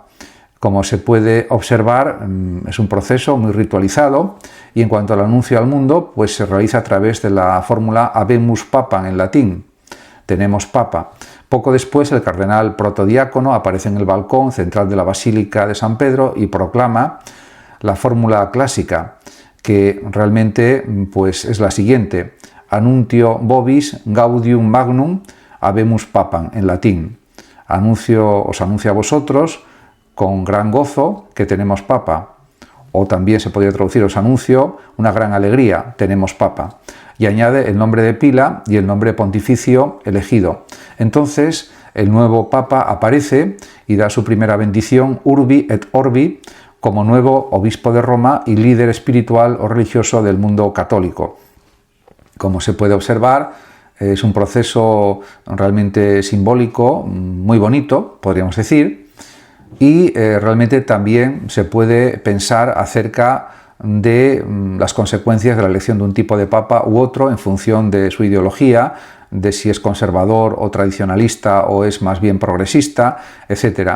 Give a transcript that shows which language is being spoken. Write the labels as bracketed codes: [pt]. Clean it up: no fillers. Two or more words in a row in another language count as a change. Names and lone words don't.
[es] Como se puede observar, es un proceso muy ritualizado y en cuanto al anuncio al mundo, pues se realiza a través de la fórmula [la] Habemus Papam [es] en latín. Tenemos papa. Poco después, el cardenal protodiácono aparece en el balcón central de la Basílica de San Pedro y proclama la fórmula clásica, que realmente pues, es la siguiente: [la] Anuntio vobis gaudium magnum habemus papam, [es] en latín. Os anuncio a vosotros con gran gozo que tenemos papa. O también se podría traducir: os anuncio una gran alegría, tenemos papa. Y añade el nombre de pila y el nombre pontificio elegido. Entonces el nuevo papa aparece y da su primera bendición [la] urbi et orbi [es] como nuevo obispo de Roma y líder espiritual o religioso del mundo católico. Como se puede observar, es un proceso realmente simbólico, muy bonito, podríamos decir, y realmente también se puede pensar acerca de las consecuencias de la elección de un tipo de papa u otro en función de su ideología, de si es conservador o tradicionalista o es más bien progresista, etc.